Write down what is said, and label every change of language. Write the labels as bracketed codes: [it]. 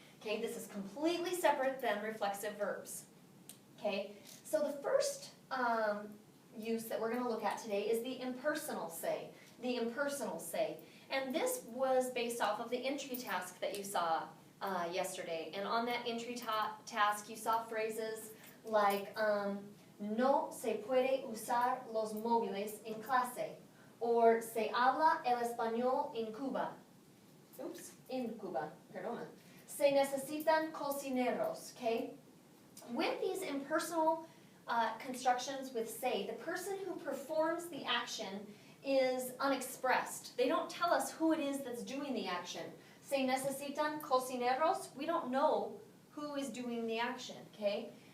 [en] Okay, this is completely separate than reflexive verbs. Okay, so the first use that we're going to look at today is the impersonal say. The impersonal say. And this was based off of the entry task that you saw yesterday. And on that entry task you saw phrases like [es] no se puede usar los móviles en clase, [en] or [es] se habla el español en Cuba. Oops, en Cuba, perdona. Se necesitan cocineros, okay? [en] With these impersonal constructions with say, the person who performs the action is unexpressed. They don't tell us who it is that's doing the action. [es] Se necesitan cocineros, [en] we don't know who is doing the action, okay?